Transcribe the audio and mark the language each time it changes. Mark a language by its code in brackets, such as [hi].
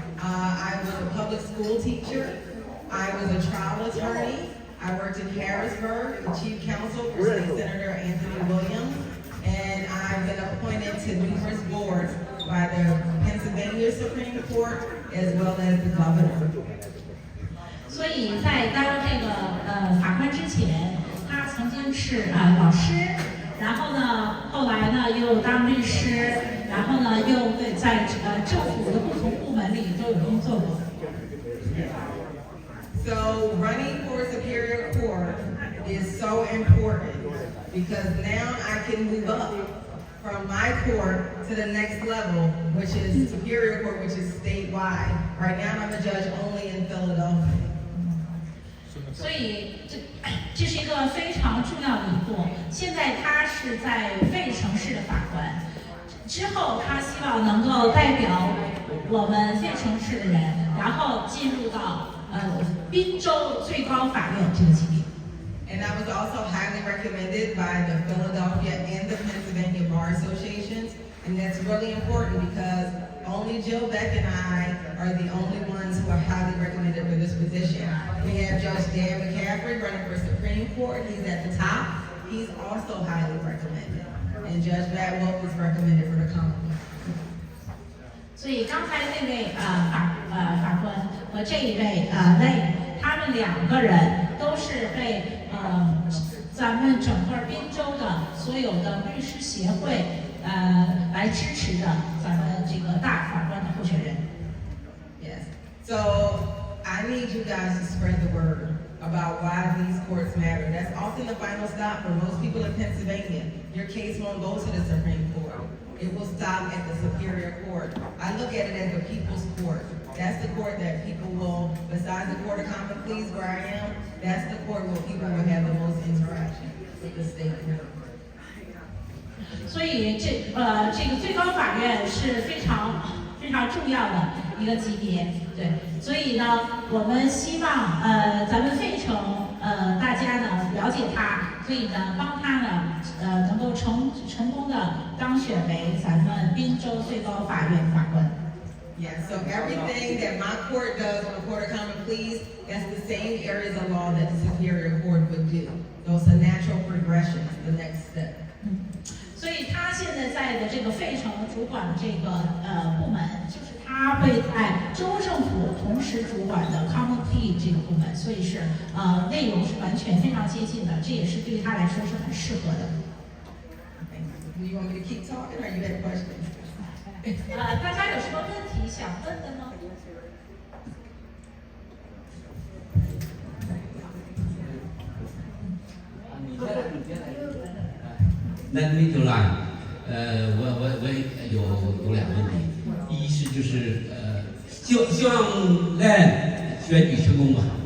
[en] I was a public school teacher. I was a trial attorney. I worked in Harrisburg, the chief counsel for State Senator Anthony Williams. And I've been appointed to numerous boards by the Pennsylvania Supreme Court as well as the governor. [zh] 所以在当这个法官之前，他曾经是老师，然后呢，后来呢又当律师，然后呢又在政府的不同部门里都有工作过。 [en] So running for Superior Court is so important because now I can move up from my court to the next level, which is Superior Court, which is statewide. Right now I'm a judge only in Philadelphia. [zh] 所以这是一个非常重要的一步。现在他是在费城市的法官，之后他希望能够代表我们费城市的人，然后进入到宾州最高法院这个级别。 [en] And I was also highly recommended by the Philadelphia and the Pennsylvania Bar Associations, and that's really important because only Jill Beck and I are the only ones who are highly recommended for this position. We have Judge Dan McCaffrey running for Supreme Court. He's at the top. He's also highly recommended. And Judge Matt Wolf is recommended for the Common Pleas. [zh] 所以刚才那位法官和这一位Lei，他们2个人都是被咱们整个宾州的所有的律师协会来支持的咱们这个大法官的候选人。 [en] Yes. So I need you guys to spread the word about why these courts matter. That's often the final stop for most people in Pennsylvania. Your case won't go to the Supreme Court. It will stop at the Superior Court. I look at it as the people's court. That's the court that people will, besides the Court of Common Pleas where I am, that's the court where people will have the most interaction with the state court. [zh] 所以这个最高法院是非常重要的一个级别，对。所以呢，我们希望咱们费城大家呢了解他，所以呢帮他呢能够成功的当选为咱们宾州最高法院法官。 [en] Yeah, so everything that my court does on the Court of Common Pleas, that's the same areas of law that the Superior Court would do. So it's a natural progression, the next step. [zh] 所以他现在在的这个费城主管的这个部门，就是他会在州政府同时主管的 Common Plea 这个部门，所以是内容是完全非常接近的，这也是对他来说是很适合的。 [en] Do you want me to keep talking or you have questions? [zh] 大家有什么问题想问的吗？那没有啦，我有2个问题，一是就是希望来选举成功吧。